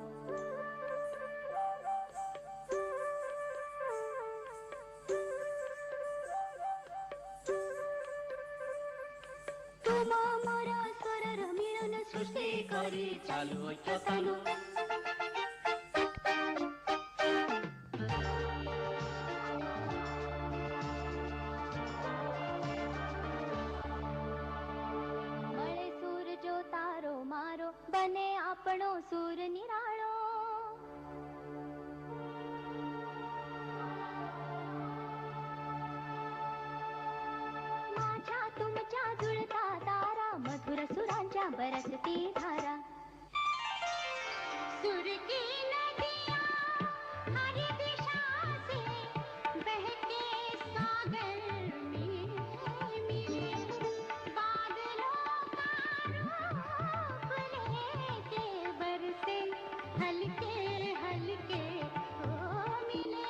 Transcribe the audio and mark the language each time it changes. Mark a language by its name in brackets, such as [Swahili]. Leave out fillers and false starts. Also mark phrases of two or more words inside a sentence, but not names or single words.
[Assamese] তোমা মোরা স্বরর মিলন সৃষ্টি করে চালু ঐক্য তালু. [Gujarati] મળે સૂર જો તારો મારો બને આપણો સૂર નિરાળો. [Marathi] माझ्या तुमच्या जुळता तारा मधुर सुरांच्या बरसती धारा. [Hindi] सुर की नदियाँ हरी दिशा से बहके सागर में मिले. बादलों का रूप लेके बरसे हल्के हल्के हो मिले.